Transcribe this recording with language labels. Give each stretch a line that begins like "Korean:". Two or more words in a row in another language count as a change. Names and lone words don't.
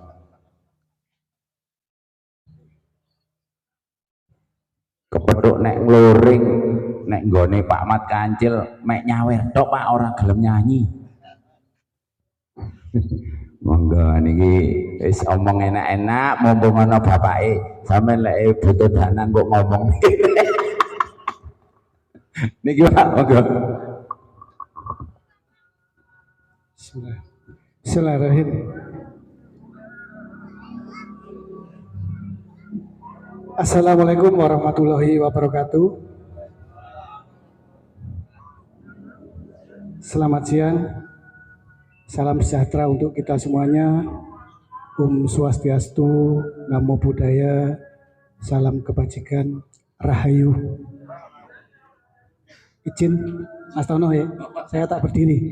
Javanese: Kepethuk nek ngloring nek nggone Pak Mat Kancil mek nyawer tok Pak, ora gelem nyanyi. Monggo niki wis omong enak-enak mumpung ana bapake, sampeyan lek butuh danan kok ngomong. Niki Pak, monggo.
Arabic: بسم الله الرحمن الرحيم. السلام عليكم ورحمة الله وبركاته.
Indonesian: Selamat siang. Salam sejahtera untuk kita semuanya. Swastiastu,
Pali: Namo Buddhaya,
Indonesian: salam kebajikan, Rahayu. Izin Mas Tono ya, saya tak berdiri.